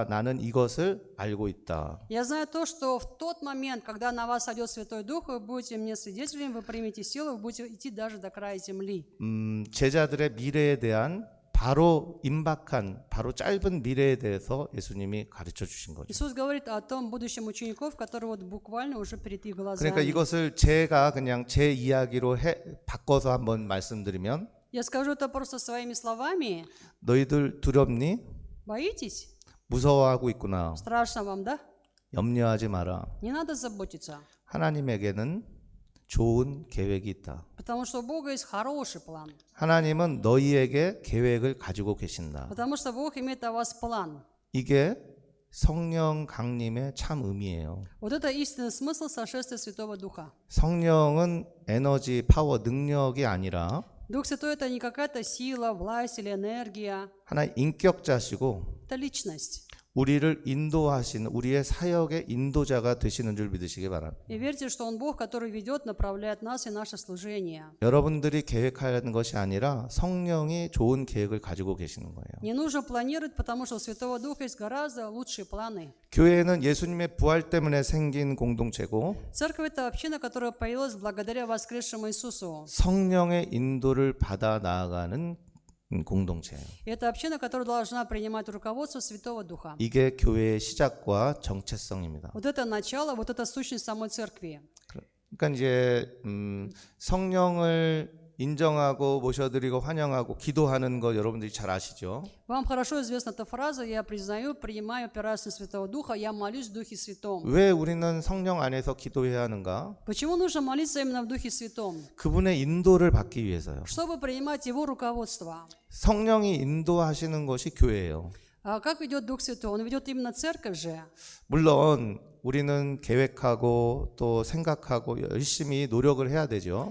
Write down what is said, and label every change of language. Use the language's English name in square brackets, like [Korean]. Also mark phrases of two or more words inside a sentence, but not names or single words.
[Korean] 나는 이것을 알고 있다. [Russian] Я знаю то, что в тот момент, когда на вас сойдет Святой Дух, вы будете мне свидетелями, вы примете силу, вы будете идти даже до края земли. [Korean] 제자들의 미래에 대한 바로 임박한 바로 짧은 미래에 대해서 예수님이 가르쳐 주신 거죠. [Russian] Иисус говорит о том будущем учеников, которые вот буквально уже перед их глазами. [Korean] 그러니까 이것을 제가 그냥 제 이야기로 바꿔서 한번 말씀드리면 [Russian] Я скажу это просто своими словами. [Korean] 너희들 두렵니? [Russian] Боитесь? [Korean] 무서워하고 있구나. [Russian] Страшно вам, да? [Korean] 염려하지 마라. [Russian] Не надо заботиться, [Korean] 하나님에게는 좋은 계획이 있다. [Russian] потому что у Бога есть хороший план. [Korean] 하나님은 너희에게 계획을 가지고 계신다. [Russian] Потому что Бог имеет о вас план. [Korean] 이게 성령 강림의 참 의미예요. [Russian] Вот это истинный смысл сошествия Святого Духа. [Korean] 성령은 에너지, 파워, 능력이 아니라 [Russian] Дух Святой — это не какая-то сила, власть или энергия. [Korean] 하나의 인격자시고 [Russian] Это личность. [Korean] 우리를 인도하시는 우리의 사역의 인도자가 되시는 줄 믿으시기 바랍니다. [Russian] И верьте, что Он Бог, который ведет, направляет нас и наше служение. [Korean] 여러분들이 계획하는 것이 아니라 성령이 좋은 계획을 가지고 계시는 거예요. [Russian] Не нужно планировать, потому что у Святого Духа есть гораздо лучшие планы. [Korean] 교회는 예수님의 부활 때문에 생긴 공동체고 [Russian] Церковь – это община, которая появилась благодаря воскресшему Иисусу. [Korean] 성령의 인도를 받아 나아가는 공동체예요. [Russian] И это община, которая должна принимать руководство Святого Духа. [Korean] 이게 교회의 시작과 정체성입니다. [Russian] Вот это начало, вот это сущность самой церкви. [Korean] 그러니까 이제 성령을 인정하고 모셔드리고 환영하고 기도하는 거 여러분들이 잘 아시죠? [Russian] Вам хорошо известна эта фраза «Я признаю, принимаю, опираюсь на Святого Духа, я молюсь в Духе Святом». [Korean] 왜 우리는 성령 안에서 기도해야 하는가? [Russian] Почему нужно молиться именно в Духе Святом? [Korean] 그분의 인도를 받기 위해서요. [Russian] Чтобы принимать Его руководство. [Korean] 성령이 인도하시는 것이 교회예요. [Russian] А как ведет Дух Святой? Он ведет именно церковь же. [Korean] 물론 우리는 계획하고 또 생각하고 열심히 노력을 해야 되죠.